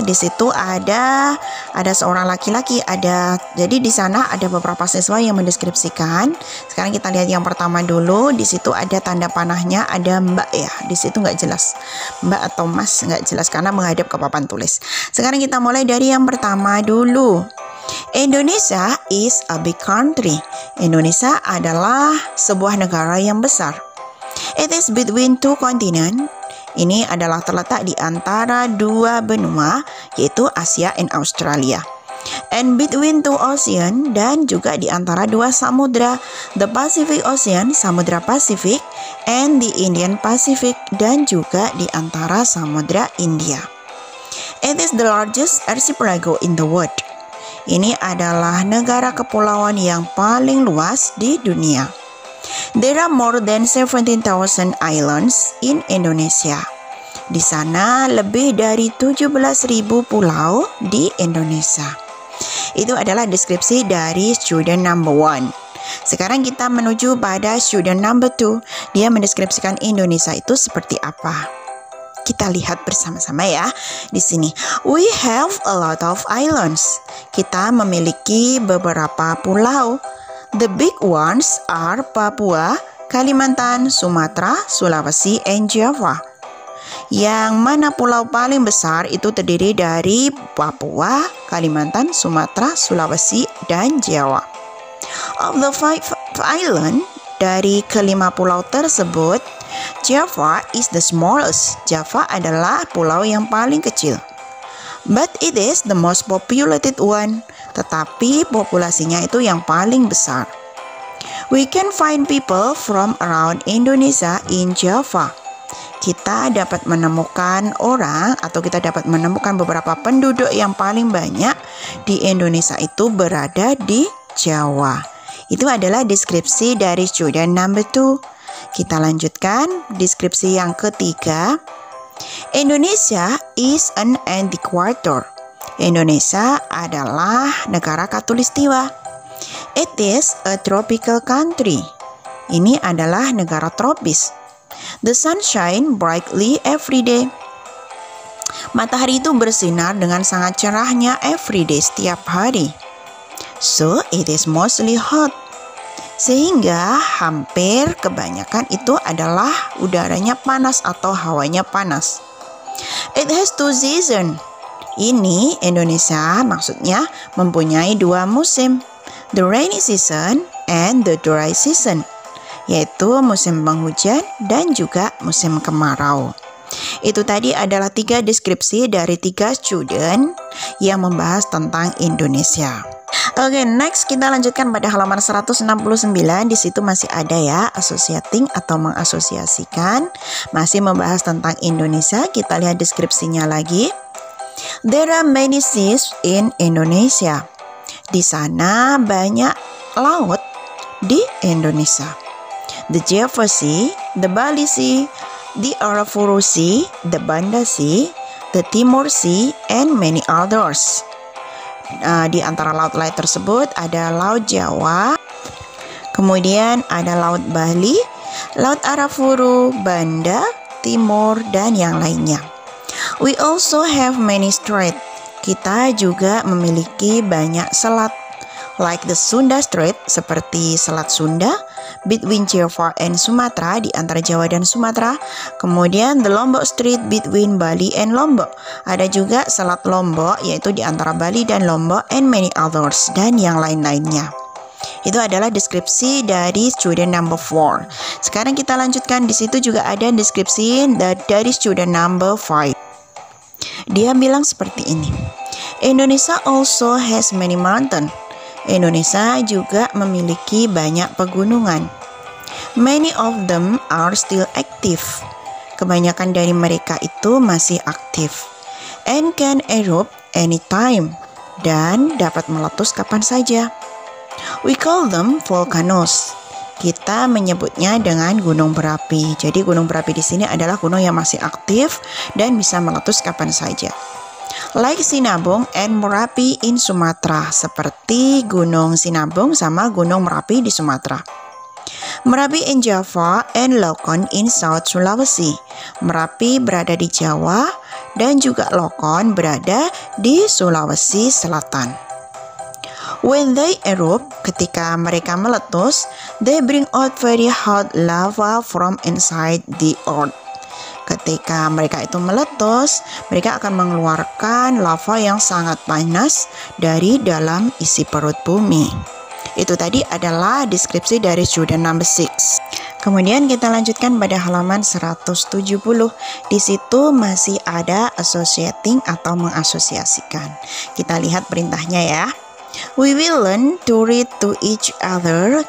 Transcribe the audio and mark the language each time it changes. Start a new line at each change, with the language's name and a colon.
Indonesian: Di situ ada seorang laki-laki, jadi di sana ada beberapa siswa yang mendeskripsikan. Sekarang kita lihat yang pertama dulu. Di situ ada tanda panahnya, ada Mbak ya. Di situ nggak jelas Mbak atau Mas, nggak jelas karena menghadap ke papan tulis. Sekarang kita mulai dari yang pertama dulu.
English: Indonesia is a big country.
Indonesian: Indonesia adalah sebuah negara yang besar.
English: It is between two continents.
Indonesian: Ini adalah terletak di antara dua benua, yaitu Asia dan Australia.
English: And between two ocean,
Indonesian: dan juga di antara dua samudra,
English: the Pacific Ocean,
Indonesian: Samudra Pasifik,
English: and the Indian Pacific,
Indonesian: dan juga di antara Samudra India.
English: It is the largest archipelago in the world.
Indonesian: Ini adalah negara kepulauan yang paling luas di dunia.
English: There are more than 17,000 islands in Indonesia.
Indonesian: Di sana lebih dari 17.000 pulau di Indonesia. Itu adalah deskripsi dari student number 1. Sekarang kita menuju pada student number 2. Dia mendeskripsikan Indonesia itu seperti apa. Kita lihat bersama-sama ya. Di sini,
English: we have a lot of islands.
Indonesian: Kita memiliki beberapa pulau.
English: The big ones are Papua, Kalimantan, Sumatera, Sulawesi, and Java.
Indonesian: Yang mana pulau paling besar itu terdiri dari Papua, Kalimantan, Sumatera, Sulawesi, dan Jawa.
English: Of the 5 island,
Indonesian: dari kelima pulau tersebut,
English: Java is the smallest.
Indonesian: Java adalah pulau yang paling kecil.
English: But it is the most populated one.
Indonesian: Tetapi populasinya itu yang paling besar.
English: We can find people from around Indonesia in Java.
Indonesian: Kita dapat menemukan orang atau kita dapat menemukan beberapa penduduk yang paling banyak di Indonesia itu berada di Jawa. Itu adalah deskripsi dari student number 2. Kita lanjutkan deskripsi yang ketiga.
English: Indonesia is an anti-equator.
Indonesian: Indonesia adalah negara khatulistiwa.
English: It is a tropical country.
Indonesian: Ini adalah negara tropis.
English: The sun shines brightly every day.
Indonesian: Matahari itu bersinar dengan sangat cerahnya
English: every day,
Indonesian: setiap hari.
English: So it is mostly hot.
Indonesian: Sehingga hampir kebanyakan itu adalah udaranya panas atau hawanya panas.
English: It has 2 seasons.
Indonesian: Ini Indonesia maksudnya mempunyai 2 musim,
English: the rainy season and the dry season,
Indonesian: yaitu musim penghujan dan juga musim kemarau. Itu tadi adalah 3 deskripsi dari 3 student yang membahas tentang Indonesia. Oke, next kita lanjutkan pada halaman 169. Di situ masih ada ya, associating atau mengasosiasikan, masih membahas tentang Indonesia. Kita lihat deskripsinya lagi.
English: There are many seas in Indonesia.
Indonesian: Di sana banyak laut di Indonesia.
English: The Java Sea, the Bali Sea, the Arafura Sea, the Banda Sea, the Timor Sea, and many others.
Indonesian: Di antara laut-laut tersebut ada Laut Jawa, kemudian ada Laut Bali, Laut Arafura, Banda, Timur, dan yang lainnya.
English: We also have many straits.
Indonesian: Kita juga memiliki banyak selat,
English: like the Sunda Strait,
Indonesian: seperti Selat Sunda,
English: between Java and Sumatra,
Indonesian: di antara Jawa dan Sumatera. Kemudian
English: the Lombok Strait between Bali and Lombok.
Indonesian: Ada juga Selat Lombok, yaitu di antara Bali dan Lombok,
English: and many others,
Indonesian: dan yang lain-lainnya. Itu adalah deskripsi dari student number 4. Sekarang kita lanjutkan. Di situ juga ada deskripsi dari student number 5. Dia bilang seperti ini.
English: Indonesia also has many mountains.
Indonesian: Indonesia juga memiliki banyak pegunungan.
English: Many of them are still active.
Indonesian: Kebanyakan dari mereka itu masih aktif.
English: And can erupt anytime.
Indonesian: Dan dapat meletus kapan saja.
English: We call them volcanoes.
Indonesian: Kita menyebutnya dengan gunung berapi. Jadi gunung berapi di sini adalah gunung yang masih aktif dan bisa meletus kapan saja.
English: Like Sinabung and Merapi in Sumatera,
Indonesian: seperti Gunung Sinabung sama Gunung Merapi di Sumatera.
English: Merapi in Java and Lokon in South Sulawesi.
Indonesian: Merapi berada di Jawa dan juga Lokon berada di Sulawesi Selatan.
English: When they erupt,
Indonesian: ketika mereka meletus,
English: they bring out very hot lava from inside the earth.
Indonesian: Ketika mereka itu meletus, mereka akan mengeluarkan lava yang sangat panas dari dalam isi perut bumi. Itu tadi adalah deskripsi dari student number 6. Kemudian kita lanjutkan pada halaman 170. Di situ masih ada associating atau mengasosiasikan. Kita lihat perintahnya ya.
English: We will learn to read to each other.